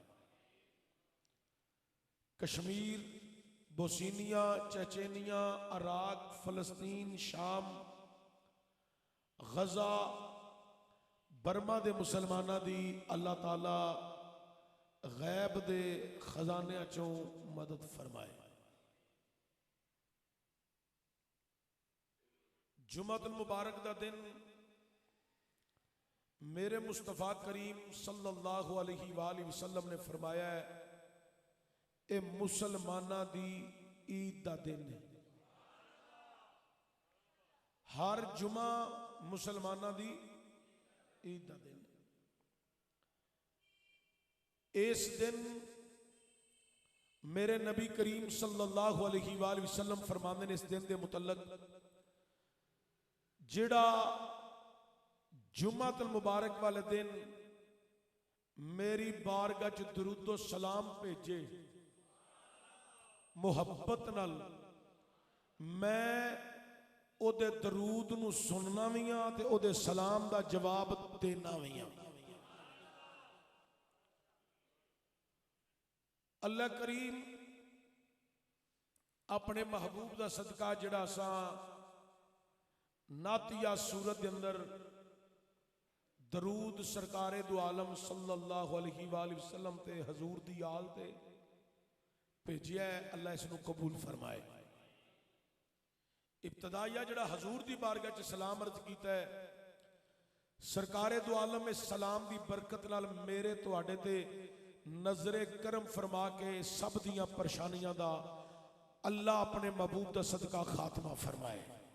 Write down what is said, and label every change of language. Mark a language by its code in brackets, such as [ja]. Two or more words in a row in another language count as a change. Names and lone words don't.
[pa] کشمیر، بوسنیا، چیچنیا، عراق، فلسطین، شام، غزہ، برما دے مسلماناں دی اللہ تعالیٰ غیب دے خزانے چوں مدد فرمائے. جمعۃ المبارک دا دن میرے مصطفیٰ کریم [ar] صلى الله عليه وسلم [pa] نے فرمایا ہے، اے مسلماناں دی عید دا دن ہے. ہر جمعہ مسلماناں دی عید دا دن ہے. اس دن میرے نبی کریم [ar] صلى الله عليه وسلم [pa] فرماتے نے اس دن کے متعلق جیہڑا جمعۃ المبارک والے دن میری بارگاہ چ درود و سلام بھیجے محبت نال، میں اودے درود نوں سننا بھی ہاں تے اودے سلام دا جواب دینا بھی ہاں. اللہ کریم اپنے محبوب دا صدقہ جیہڑا سا نعتیہ صورت کے اندر درود سرکار دو عالم [ar] صلى الله عليه وسلم [pa] تے حضور دی آل تے بھیجیا ہے. اللہ اینوں قبول فرمائے. ابتدائیہ جیہڑا حضور دی بارگاہ چ سلام عرض کیتا ہے، سرکار دو عالم اس سلام دی برکت نال میرے تہاڈے تے نظر کرم فرما کے سب دیاں پریشانیاں دا اللہ اپنے محبوب دا صدقہ خاتمہ فرمائے.